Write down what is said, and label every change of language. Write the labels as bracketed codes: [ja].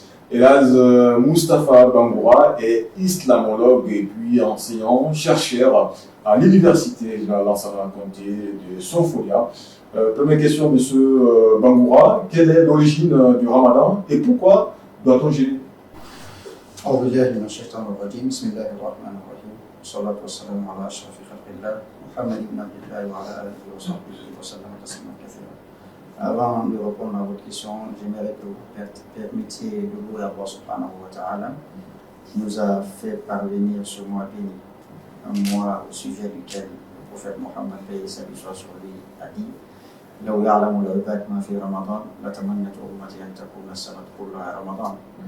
[fr] Elhadj Moustapha Bangoura est islamologue et puis enseignant, chercheur à l'université de l'Enseignement Comté de Sonfolia. Première question, monsieur Bangoura, quelle est l'origine du Ramadan et pourquoi doit-on jeûner? [ar] أعوذ بالله من الشيطان الرجيم بسم الله الرحمن الرحيم والصلاة والسلام على أشرف خلق الله محمد بن عبد الله وعلى آله وصحبه وسلم تسليما كثيرا. [fr] Avant de répondre à votre question, j'aimerais que vous permettiez de louer Allah subhanahu wa ta'ala qui nous a fait parvenir ce mois béni, un mois au sujet duquel le prophète Mohammed paix et salut soit sur lui a dit [ar] لو يعلم العباد ما في رمضان لتمنت أمتي أن تكون السنة كلها رمضان.